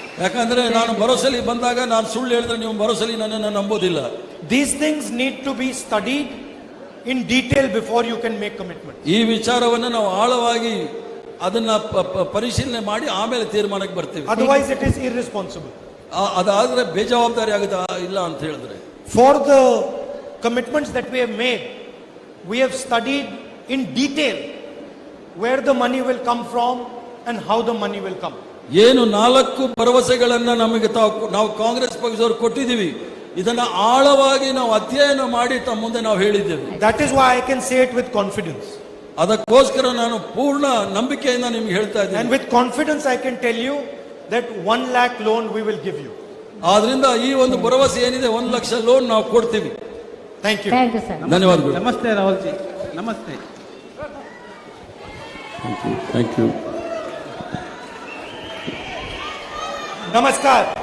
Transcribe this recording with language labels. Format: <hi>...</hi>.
<kn>ಯಾಕಂದ್ರೆ ನಾನು ಭರವಸೆಲಿ ಬಂದಾಗ ನಾನು ಸುಳ್ಳು ಹೇಳಿದ್ರೆ ನೀವು ಭರವಸೆಲಿ ನನ್ನನ್ನು ನಂಬೋದಿಲ್ಲ.</kn> <en>These things need to be studied in detail before you can make commitments.</en> <kn>ಈ ವಿಚಾರವನ್ನು ನಾವು ಆಳವಾಗಿ ಅದನ್ನ ಪರಿಶೀಲನೆ ಮಾಡಿ ಆಮೇಲೆ ತೀರ್ಮಾನಕ್ಕೆ ಬರ್ತೀವಿ.</kn> <en>Otherwise it is irresponsible.</en> <kn>ಅದಾದ್ರೆ ಬೇಜವಾಬ್ದಾರಿ ಆಗುತ್ತೆ ಇಲ್ಲ ಅಂತ ಹೇಳಿದ್ರೆ.</kn> <en>For the commitments that we have made, we have studied in detail where the money will come from and how the money will come.</en> <kn>ಏನು 4 ಭರವಸೆಗಳನ್ನ ನಮಗೆ ನಾವು ಕಾಂಗ್ರೆಸ್ ಪಕ್ಷದವರು ಕೊಟ್ಟಿದ್ದೀವಿ. ಇದನ್ನ ಆಳವಾಗಿ ನಾವು ಅಧ್ಯಯನ ಮಾಡಿ ತಮ್ಮ ಮುಂದೆ ನಾವು ಹೇಳಿದ್ದೇವೆ.</kn> <en>That is why I can say it with confidence.</en> <kn>ಅದಕ್ಕೋಸ್ಕರ ನಾನು ಪೂರ್ಣ ನಂಬಿಕೆಯಿಂದ ನಿಮ್ಗೆ ಹೇಳ್ತಾ ಇದ್ದೀನಿ.</kn> <en>And with confidence I can tell you that 1 lakh loan we will give you.</en> <kn>ಆದ್ರಿಂದ ಈ ಒಂದು ಭರವಸೆ ಏನಿದೆ 1 ಲಕ್ಷ ಲೋನ್ ನಾವು ಕೊಡ್ತೀವಿ.</kn> <en>Thank you. Thank you sir.</en> <kn>ಧನ್ಯವಾದಗಳು. ನಮಸ್ತೆ ರಾಹುಲ್ ಜಿ. ನಮಸ್ತೆ.</kn> <en>Thank you.</en> <kn>Namaskar.</kn>